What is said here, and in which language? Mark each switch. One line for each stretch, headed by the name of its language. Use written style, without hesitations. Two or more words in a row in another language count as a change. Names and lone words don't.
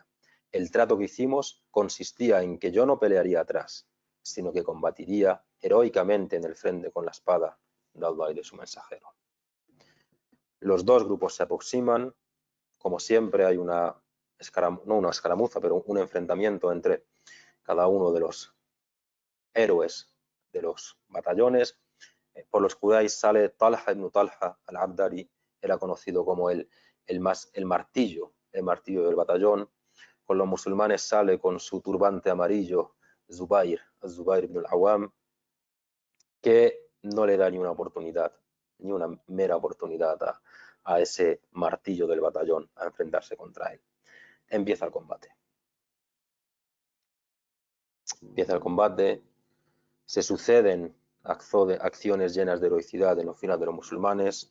Spanish: El trato que hicimos consistía en que yo no pelearía atrás, sino que combatiría heroicamente en el frente con la espada de Allah y de su mensajero. Los dos grupos se aproximan, como siempre hay no una escaramuza, pero un enfrentamiento entre cada uno de los héroes de los batallones. Por los Quraysh sale Talha ibn Talha al-Abdari, era conocido como el martillo del batallón. Con los musulmanes sale con su turbante amarillo Zubair ibn al-Awam, que no le da ni una oportunidad, ni una mera oportunidad a ese martillo del batallón a enfrentarse contra él. Empieza el combate. Se suceden acciones llenas de heroicidad en los filas de los musulmanes.